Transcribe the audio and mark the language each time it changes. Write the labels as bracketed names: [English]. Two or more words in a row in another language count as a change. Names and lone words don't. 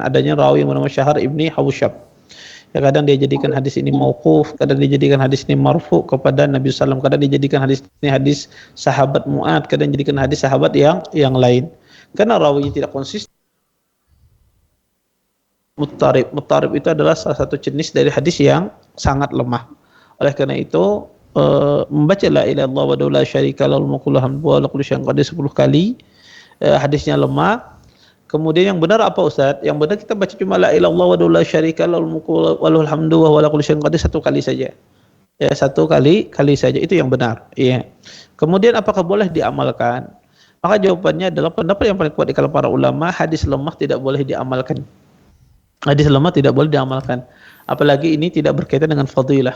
[Indonesian] Adanya rawi yang bernama Syahar Ibni Hawsyab. Ya, kadang dia jadikan hadis ini mauquf, kadang dia jadikan hadis ini marfu kepada Nabi SAW, kadang dia jadikan hadis ini hadis sahabat Mu'ad, kadang jadikan hadis sahabat yang lain. Karena rawinya tidak konsisten. Muttarib itu adalah salah satu jenis dari hadis yang sangat lemah. Oleh karena itu membaca [Arabic] لا إله إلا الله ولا شريك له الملك ولا كل شيء قدير [Indonesian] 10 kali hadisnya lemah. Kemudian yang benar apa Ustaz? Yang benar kita baca cuma [Arabic] لا إله إلا الله ولا شريك له الملك وله الحمد ولا كل شيء قدير [Indonesian] 1 kali saja. Ya, 1 kali saja, itu yang benar. Iya. Kemudian apakah boleh diamalkan? Maka jawabannya adalah pendapat yang paling kuat di kalangan para ulama, hadis lemah tidak boleh diamalkan. Hadis lemah tidak boleh diamalkan. Apalagi ini tidak berkaitan dengan fadilah.